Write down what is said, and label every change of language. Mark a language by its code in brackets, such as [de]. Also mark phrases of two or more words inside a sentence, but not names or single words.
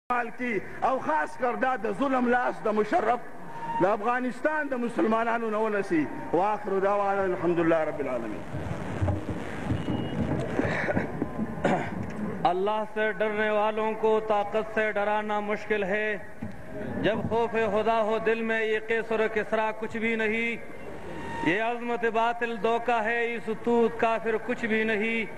[ps] کی او خاص کر دا د ظلم لاس د مشرف د افغانستان د مسلمانانو نه ونسي. [ar] واخر دعوانا الحمدللہ رب العالمین. [ur] اللہ سے ڈرنے والوں کو طاقت سے ڈرانا مشکل ہے. جب خوف خدا ہو دل میں یہ قیصر و کسریٰ کچھ بھی نہیں. یہ عظمت باطل دھوکہ ہے، یہ ستوت کافر کچھ بھی نہیں.